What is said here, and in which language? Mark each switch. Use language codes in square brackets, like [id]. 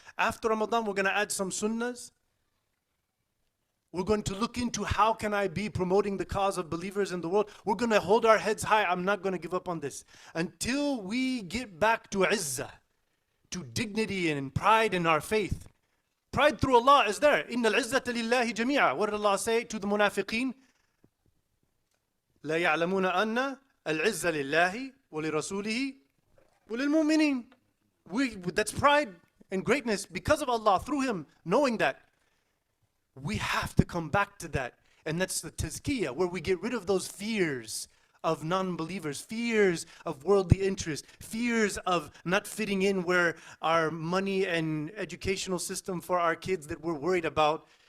[en] After Ramadan, we're going to add some sunnahs. We're going to look into how can I be promoting the cause of believers in the world. We're going to hold our heads high. I'm not going to give up on this. Until we get back to izzah, to dignity and pride in our faith. Pride through Allah is there. [ar] إِنَّ الْعِزَّةَ لِلَّهِ جَمِيعًا. [en] What did Allah say to the munafiqeen? [ar] لا يعلمون أن العزة لله ولرسوله وللمؤمنين. [en] That's pride and greatness because of Allah, through Him, knowing that. We have to come back to that. And that's the tazkiyah, where we get rid of those fears of non-believers, fears of worldly interest, fears of not fitting in where our money and educational system for our kids that we're worried about.